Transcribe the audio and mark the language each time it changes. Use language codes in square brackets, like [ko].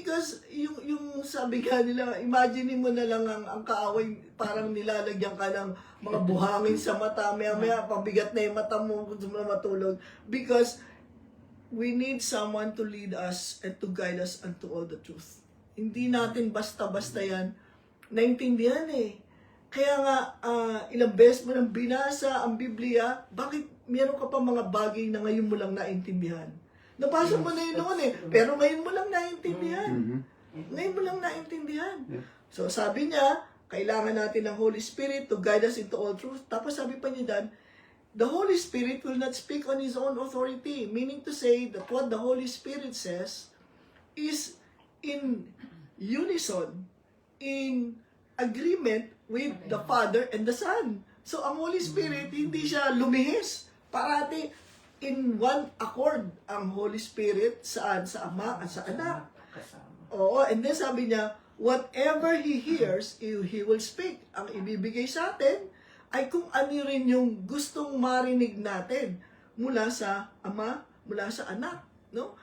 [tl] Because yung sabi nga nila, imagine mo na lang ang kaaway, parang nilalagyan ka ng mga buhangin sa mata, maya pabigat na yung mata mo kung mo na matulog. [en] Because we need someone to lead us and to guide us unto all the truth. [tl] Hindi natin basta-basta yan naintindihan eh. Kaya nga, ilang beses mo nang binasa ang Biblia, bakit meron ka pa mga bagay na ngayon mo lang naintindihan? Nabasa mo na yun noon eh, pero ngayon mo lang naintindihan. Ngayon mo lang naintindihan. So sabi niya, kailangan natin ng Holy Spirit [en] to guide us into all truth. [tl] Tapos sabi pa niya dan, [en] the Holy Spirit will not speak on His own authority. Meaning to say that what the Holy Spirit says is in unison, in agreement with the Father and the Son. [tl] So ang Holy Spirit, hindi siya lumihis. Parati [en] in one accord [tl] ang Holy Spirit saan? Sa Ama at sa Anak. [en] Oo, and then [tl] sabi niya, [en] whatever He hears, He will speak. [tl] Ang ibibigay sa atin ay kung ano rin yung gustong marinig natin mula sa Ama, mula sa Anak. No?